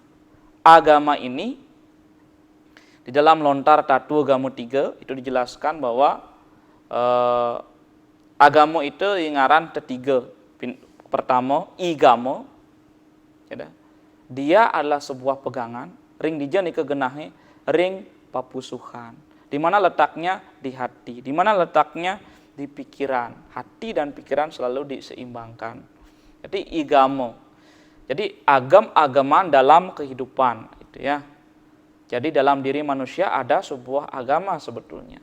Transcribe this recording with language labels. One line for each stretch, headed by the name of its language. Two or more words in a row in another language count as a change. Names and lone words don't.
Indonesian: Agama ini di dalam Lontar Tattwa Gamo 3 itu dijelaskan bahwa agama itu ngaran ketiga. Pertama, igamo. Ya, dia adalah sebuah pegangan,
Balinese: ring dijan kegenahe, ring papusuhan.
Indonesian: Di mana letaknya? Di hati. Di mana letaknya? Di pikiran. Hati dan pikiran selalu diseimbangkan. Jadi igamo. Jadi agam-agaman dalam kehidupan, gitu ya. Jadi dalam diri manusia ada sebuah agama sebetulnya.